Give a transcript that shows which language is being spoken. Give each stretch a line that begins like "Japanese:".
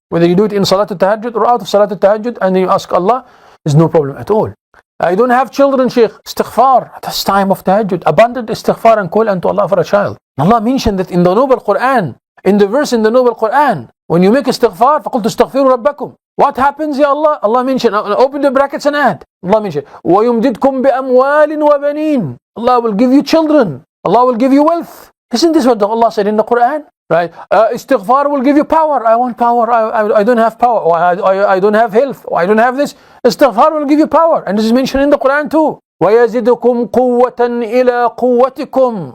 English: Whether you do it in salatul tahajjud or out of salatul tahajjud, and then you ask Allah, is no problem at all. I don't have children, Sheikh. Istighfar at this time of tahajjud. Abundant istighfar and call unto Allah for a child. Allah mentioned that in the Noble Quran, in the verse in the Noble Quran, when you make istighfar,
Arabic: فَقُلْتُ اسْتَغْفِرُوا رَبَّكُمْ.
English: What happens, Ya Allah? Allah mentioned, open the brackets and add. Allah mentioned,
Arabic: وَيُمْدِدْكُمْ بِأَمْوَالٍ وَبَنِينَ.
English: Allah will give you children. Allah will give you wealth. Isn't this what Allah said in the Quran? Right? Istighfar will give you power. I want power. I don't have power. Or I don't have health. Or I don't have this. Istighfar will give you power. And this is mentioned in the Quran too.
Arabic: وَيَزِدُكُمْ قُوَّةً إِلَىٰ قُوَّتِكُمْ.